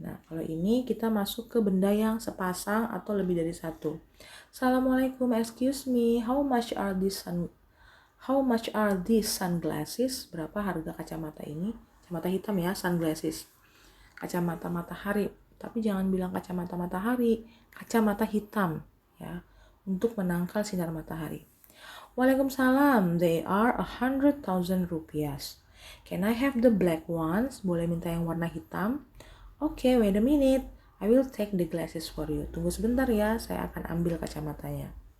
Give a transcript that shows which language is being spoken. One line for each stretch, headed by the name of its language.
Indonesian: Nah, kalau ini kita masuk ke benda yang sepasang atau lebih dari satu.
English: Assalamualaikum, excuse me, how much are these sunglasses?
Indonesian: Berapa harga kacamata ini? Kacamata hitam ya, sunglasses. Kacamata matahari. Tapi jangan bilang kacamata matahari, kacamata hitam ya, untuk menangkal sinar matahari.
English: Waalaikumsalam, they are 100,000 rupiahs. Can I have the black ones?
Indonesian: Boleh minta yang warna hitam?
English: Okay, wait a minute. I will take the glasses for you.
Indonesian: Tunggu sebentar ya, saya akan ambil kacamatanya.